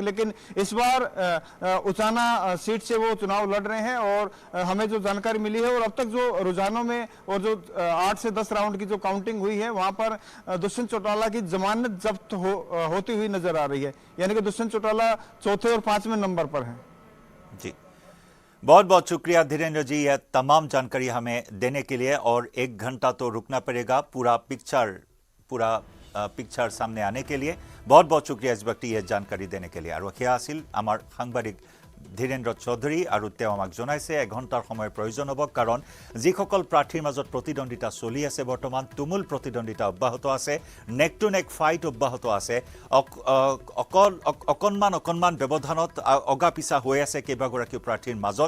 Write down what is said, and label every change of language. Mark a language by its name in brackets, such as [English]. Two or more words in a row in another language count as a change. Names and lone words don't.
[Hindi] लेकिन इस बार उचाना सीट से वो चुनाव लड़ रहे हैं और हमें जो जानकारी मिली है और अब तक जो रुझानों में और जो 8 से 10 राउंड की जो काउंटिंग हुई है वहां पर दुष्यंत चौटाला की जमानत जब्त होती हुई नजर आ रही है, यानी कि दुष्यंत चौटाला चौथे और 5वें नंबर पर हैं। जी, बहुत बहुत शुक्रिया धीरेन्द्र जी, यह तमाम जानकारी हमें देने के लिए। और 1 घंटा तो रुकना पड़ेगा पूरा पिक्चर सामने आने के लिए। बहुत बहुत शुक्रिया इस वक्त यह जानकारी देने के लिए। [Assamese] और সেয়া আছিল আমাৰ সাংবাদিক ধীৰেন্দ্ৰ চৌধুৰী আৰু তেওঁ আমাক জনাইছে 1 ঘণ্টাৰ সময় প্ৰয়োজন হ'ব, কাৰণ যিসকল প্ৰাৰ্থীৰ মাজত প্ৰতিদ্বন্দ্বিতা চলি আছে বৰ্তমান, তুমুল প্ৰতিদ্বন্দ্বিতা অব্যাহত আছে, [English] neck to neck fight [Assamese] অব্যাহত আছে, অকণমান ব্যৱধানত অগা পিছা হৈ আছে কেইবাগৰাকী প্ৰাৰ্থীৰ মাজত।